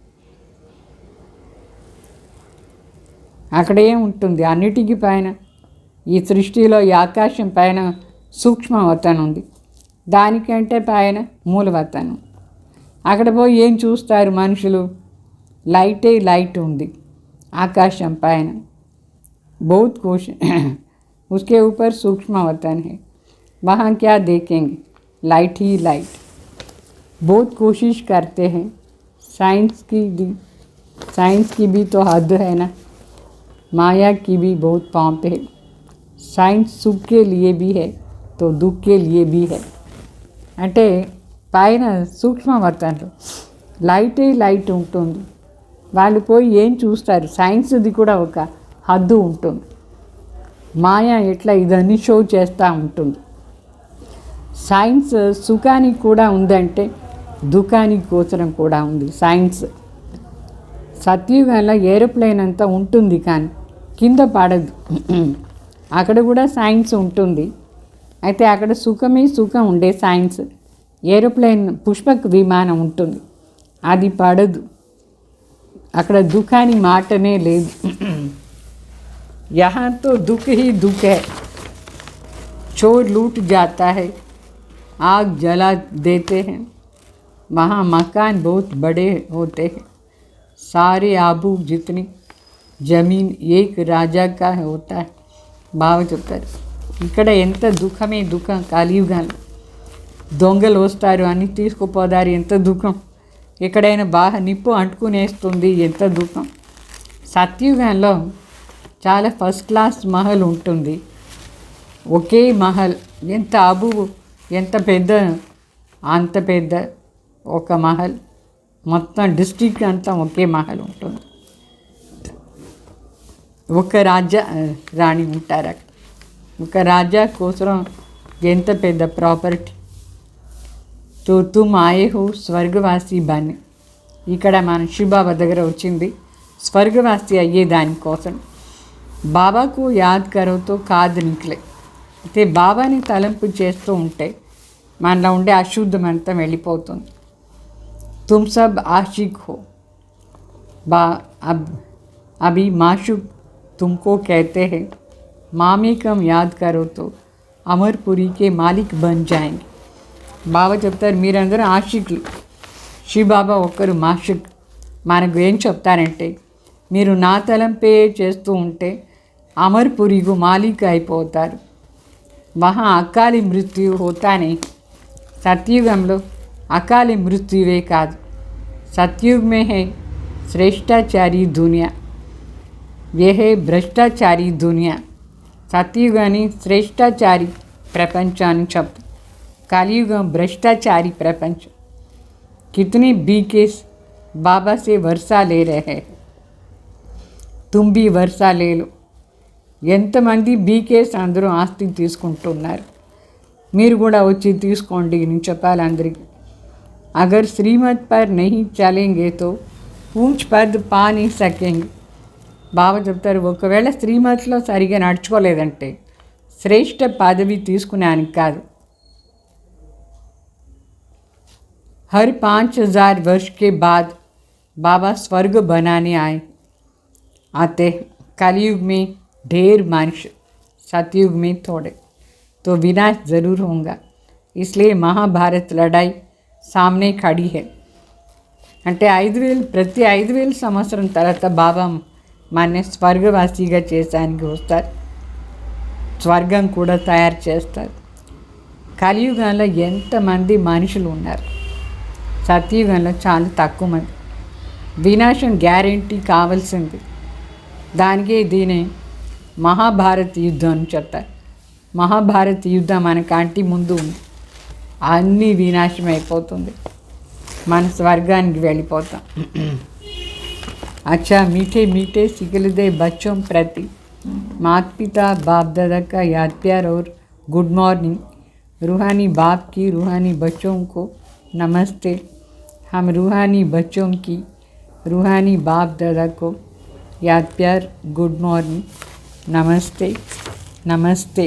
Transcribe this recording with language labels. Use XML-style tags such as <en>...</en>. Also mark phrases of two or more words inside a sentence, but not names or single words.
<te>అక్కడ ఏముంటుంది, అన్నిటికీ పైన ఈ సృష్టిలో ఈ ఆకాశం పైన సూక్ష్మవతనం ఉంది, దానికంటే పైన మూలవతనం. అక్కడ పోయి ఏం చూస్తారు మనుషులు, లైటే లైట్ ఉంది ఆకాశం పైన,</te> <hi>बहुत कुछ उसके ऊपर सूक्ष्म वतन है, वहाँ क्या देखेंगे, लाइट ही लाइट. बहुत कोशिश करते हैं, साइंस की भी तो हद है ना, माया की भी बहुत पाँप है. साइंस सुख के लिए भी है तो दुख के लिए भी है.</hi> <te>అంటే పైన సూక్ష్మవతనంలో లైటే లైట్ ఉంటుంది, వాళ్ళు పోయి ఏం చూస్తారు, సైన్స్ది కూడా ఒక హద్దు ఉంటుంది. మాయ ఎట్లా ఇదన్నీ షో చేస్తూ ఉంటుంది. సైన్స్ సుఖానికి కూడా ఉందంటే దుఃఖానికి గోచరం కూడా ఉంది సైన్స్. సత్యుగంలో ఏరోప్లేన్ అంతా ఉంటుంది కానీ కింద పడదు, అక్కడ కూడా సైన్స్ ఉంటుంది. అయితే అక్కడ సుఖం ఉండే సైన్స్. ఏరోప్లేన్ పుష్పక విమానం ఉంటుంది, అది పడదు, అక్కడ దుఃఖానికి మాటనే లేదు.</te> <hi>यहाँ तो दुख ही दुख है, चोर लूट जाता है, आग जला देते हैं, वहाँ मकान बहुत बड़े होते हैं, सारे आबू जितनी ज़मीन एक राजा का होता है.</hi> <te>బాగా చెప్తారు. ఇక్కడ ఎంత దుఃఖమే దుఃఖం. కలియుగాలు దొంగలు వస్తారు, అన్ని తీసుకుపోదారు, ఎంత దుఃఖం. ఎక్కడైనా బాగా నిప్పు అంటుకునేస్తుంది, ఎంత దుఃఖం. సత్యుగంలో చాలా</te> <en>first class</en> <te>మహల్ ఉంటుంది, ఒకే మహల్, ఎంత అబు ఎంత పెద్ద, అంత పెద్ద ఒక మహల్, మొత్తం డిస్ట్రిక్ట్ అంతా ఒకే మహల్ ఉంటుంది. ఒక రాజా రాణి ఉంటారు అక్కడ, ఒక రాజా కోసం ఎంత పెద్ద ప్రాపర్టీ.</te> <hi>तो तुम आए हो स्वर्गवासी बने.</hi> <te>ఇక్కడ మన శివబాబా దగ్గర వచ్చింది స్వర్గవాసి అయ్యే దానికోసం.</te> <hi>बाबा को याद करो तो खाद निकले.</hi> <te>అయితే బాబాని తలంపు చేస్తూ ఉంటే మనలో ఉండే అశుద్ధం అంతా వెళ్ళిపోతుంది.</te> <hi>तुम सब आशिक हो अभी माशूक तुमको कहते हैं, मामेकम याद करो तो अमरपुरी के मालिक बन जाएंगे.</hi> <te>బాబా చెప్తారు, మీరందరూ ఆషిక్లు, శివబాబా ఒక్కరు మాషిక్. మనకు ఏం చెప్తారంటే, మీరు నా తలంపే చేస్తూ ఉంటే అమర్పురికు మాలిక్ అయిపోతారు.</te> <hi>वहाँ अकाले मृत्यु होता नहीं.</hi> <te>సత్యుగంలో అకాలి మృత్యువే కాదు,</te> <hi>सतयुग में है श्रेष्ठाचारी दुनिया, ये है भ्रष्टाचारी दुनिया.</hi> <te>సత్యుగాని శ్రేష్టాచారి ప్రపంచాన్ని చెప్తారు.</te> <hi>कलियुग भ्रष्टाचारी प्रपंच। कितने बीकेस बाबा से वर्षा ले रहे हैं, तुम भी वर्षा ले लो।</hi> <te>ఎంతమంది బీకేస్ అందరూ ఆస్తి తీసుకుంటున్నారు, మీరు కూడా వచ్చి తీసుకోండి నేను చెప్పాలి అందరికీ।</te> <hi>अगर श्रीमत पर नहीं चलेंगे तो पूंछ पद पा नहीं सकेंगे।</hi> <te>బాబా చెప్తారు, ఒకవేళ శ్రీమతిలో సరిగా నడుచుకోలేదంటే శ్రేష్ఠ పదవి తీసుకునేనికి కాదు।</te> <hi>हर 5000 वर्ष के बाद बाबा स्वर्ग बनाने आते। कलयुग में ढेर मनुष्य, सतयुग में थोड़े, तो विनाश ज़रूर होगा। इसलिए महाभारत लड़ाई सामने खड़ी है।</hi> <te>అంటే 5000 ప్రతి 5000 సంవత్సరం తర్వాత బాబా మన స్వర్గవాసిగా చేసానికి వస్తారు, స్వర్గం కూడా తయారు చేస్తారు। కలియుగంలో ఎంతమంది మనుషులు ఉన్నారు, సత్యుగంలో చాలా తక్కువ మంది। వినాశం గ్యారెంటీ కావాల్సింది, దానికే దీని మహాభారత యుద్ధం అని చెప్తారు। మహాభారత యుద్ధం మన కంటి ముందు ఉంది, అన్నీ వినాశం అయిపోతుంది, మన స్వర్గానికి వెళ్ళిపోతాం।</te> <hi>अच्छा मीठे मीठे सिकलदे बच्चों प्रति माता पिता बाप दादा का याद प्यार और</hi> <en>good morning.</en> <hi>रूहानी बाप की रूहानी बच्चों को नमस्ते। हम रूहानी बच्चों की रूहानी बाप दादा को याद प्यार</hi> <en>good morning,</en> <hi>नमस्ते नमस्ते।</hi>